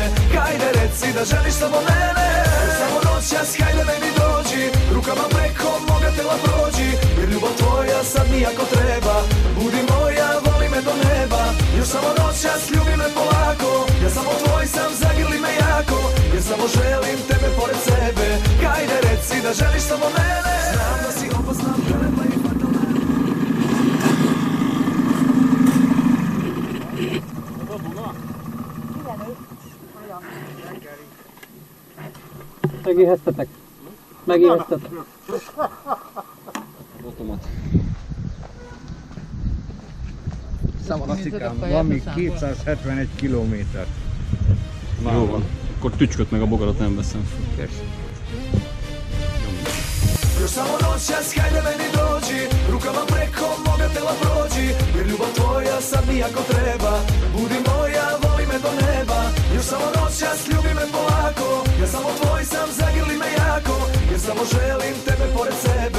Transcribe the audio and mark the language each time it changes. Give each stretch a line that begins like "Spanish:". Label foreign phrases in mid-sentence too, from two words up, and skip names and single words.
Serbian: Hajde reci da želiš samo mene. Još samo noćas, hajde meni dođi, rukama preko moga tela prođi, jer ljubav tvoja sad mi jako treba. Budi moja, voli me do neba, još samo noćas ljubi me polako. Ja samo tvoj sam, zagrli me jako, jer samo želim tebe pored sebe. Hajde reci da želiš samo mene. Znam da si opasna, prelepa i fatalna.
Hungarian: Megéheztetek? Megéheztetek? Botomat. Klasszikám, van még 271 kilométer. Jó van. Akkor tücsköt meg a bogarat nem veszem fel. Persze.
Serbian: Još samo noćas, hajde meni dođi, rukama preko moga tela prođi, jer ljubav tvoja sad mi jako treba. Budi moja, voli me do neba, još samo noćas ljubi me polako. Ja samo tvoj sam, zagrli me jako, jer samo želim tebe pored sebe.